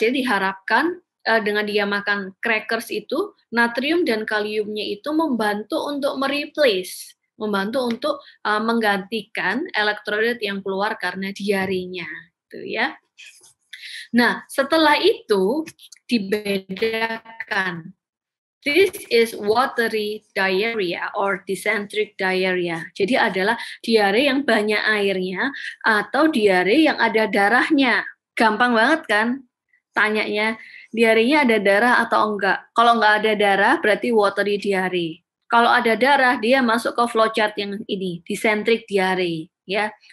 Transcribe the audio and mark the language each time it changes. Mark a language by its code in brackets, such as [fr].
[id] Jadi diharapkan dengan dia makan crackers itu natrium dan kaliumnya itu membantu untuk membantu untuk menggantikan elektrolit yang keluar karena diarenya, gitu ya. Nah, setelah itu dibedakan. [en] This is watery diarrhea or dysenteric diarrhea. [id] Jadi adalah diare yang banyak airnya atau diare yang ada darahnya. Gampang banget kan tanyanya, diarenya ada darah atau enggak? Kalau enggak ada darah berarti watery diare. Kalau ada darah dia masuk ke flowchart yang ini, dysenteric diare ya.